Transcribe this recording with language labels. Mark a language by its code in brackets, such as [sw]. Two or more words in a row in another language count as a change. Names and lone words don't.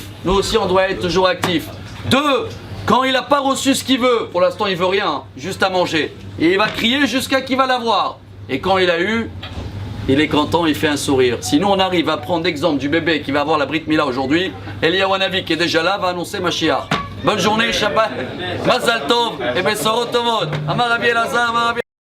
[fr] Nous aussi, on doit être toujours actif. 2, quand il n'a pas reçu ce qu'il veut, pour l'instant, il veut rien, juste à manger. Et il va crier jusqu'à qu'il va l'avoir. Et quand il a eu, il est content, il fait un sourire. Sinon, on arrive à prendre l'exemple du bébé qui va avoir la Brit Mila aujourd'hui. Eliyahu Hanavi, qui est déjà là, va annoncer Mashiach. Bonne journée, [he] שבת, מזל טוב, et בשורות טובות. אמר רבי אלעזר, אמר רבי